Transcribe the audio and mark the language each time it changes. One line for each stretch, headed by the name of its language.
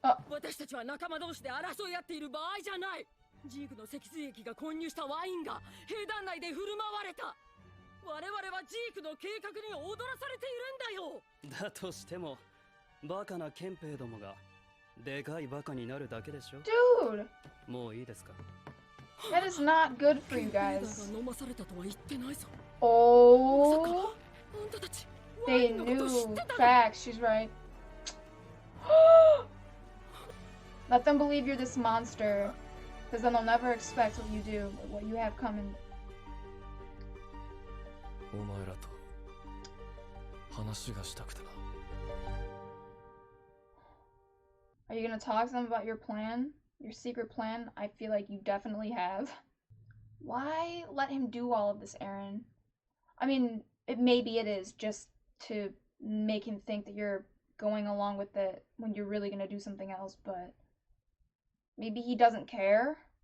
Japanese: 私たちは仲間同士で争い合っている場合じゃない。ジークの脊髄液が混入したワインが兵団内で振る舞われた。我々はジークの計画に踊らされているんだよ。だとしてもバカな憲兵どもがでかいバカになるだけでしょ。
English: Dude.
Japanese: もういいですか。
English: That is not good for you guys.
Japanese: 飲まされたとは言ってないぞ。
English: Oh. They knew. Facts. She's right. Let them believe you're this monster. Because then they'll never expect what you do, what you have coming.
Japanese: お前らと話がしたくてな。
English: Are you gonna talk to them about your plan? Your secret plan? I feel like you definitely have. Why let him do all of this, Eren? I mean, maybe it is just to make him think that you're going along with it when you're really gonna do something else, but maybe he doesn't care.